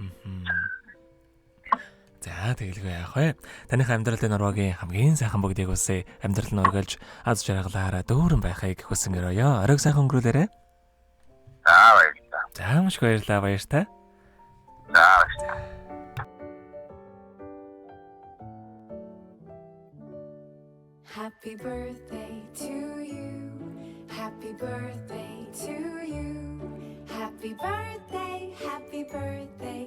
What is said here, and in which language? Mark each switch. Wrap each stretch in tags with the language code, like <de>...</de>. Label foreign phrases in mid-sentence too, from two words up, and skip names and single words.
<mn>За тэгэлгүй яах вэ? Таныхаа амьдралын нуруугийн хамгийн сайхан бүгдийг үсэ амьдрал нь өргөлж аз жаргалаараа дүүрэн байхыг хүсэн гэрөөё. Оройг сайхан өнгөрүүлээрэ. Баярлалаа. За маш баярлалаа баяртай. Баярлалаа.</mn> <en>Happy birthday to you. Happy birthday to you. Happy birthday, happy birthday.</en>